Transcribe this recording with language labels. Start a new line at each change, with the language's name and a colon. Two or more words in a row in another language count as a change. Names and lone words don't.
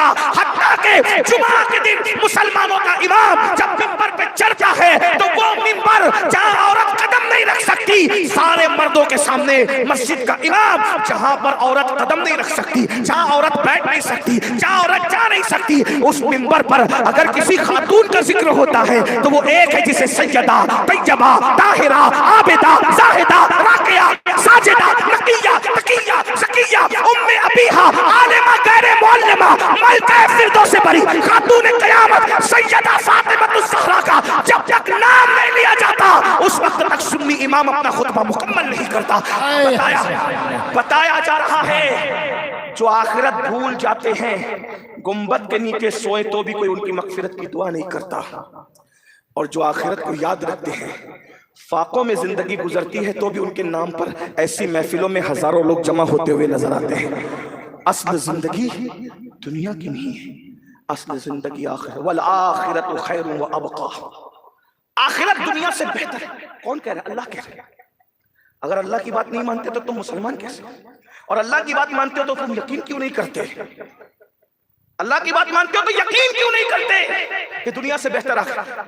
Hindi: हत्ता के जुमा के दिन मुसलमानों का इमाम जब मिंबर पे चढ़ता है तो वो मिंबर जहां औरत कदम नहीं सकती सारे मर्दों के सामने मस्जिद का इमाम, जहां पर औरत कदम नहीं रख सकती, जहां औरत बैठ नहीं सकती, जहां औरत जा नहीं सकती, उस मिंबर पर अगर किसी खातून का जिक्र होता है तो वो एक है जिसे सैयदा, तैयबा, ताहिरा, आबिदा, जाहिदा, राकिया, साजिदा, नकिया, तकिया, ज़किया, उम्मे अबीहा, आलिमा, गैरे मुअल्लिमा, मलका फिरदौस से बरी, खातून क़यामत सैयदा फातिमतुज़ ज़हरा का जब तक नाम नहीं लिया जाता उस वक्त तक सुन्नी इमाम अपना खुतबा मुकम्मल नहीं करता। बताया जा रहा है जो आखिरत भूल जाते हैं, गुंबद के नीचे सोए तो भी कोई उनकी मगफिरत की दुआ नहीं करता, और जो आखिरत को याद रखते हैं, फाकों में जिंदगी गुजरती है तो भी उनके नाम पर ऐसी महफिलों में हजारों लोग जमा होते हुए नजर आते हैं। असल जिंदगी दुनिया की नहीं है, असल जिंदगी आखिरत,
Arabic: وَالْآخِرَةُ خَيْرٌ وَأَبْقَىٰ.
Hindi: आखिरत दुनिया से बेहतर है। कौन कह रहा है? अल्लाह कह रहा है। अगर अल्लाह की बात नहीं मानते तो तुम मुसलमान कैसे? और अल्लाह की बात मानते हो तो तुम यकीन क्यों नहीं करते? अल्लाह की बात मानते हो तो यकीन क्यों नहीं करते कि दुनिया से बेहतर आखिरत?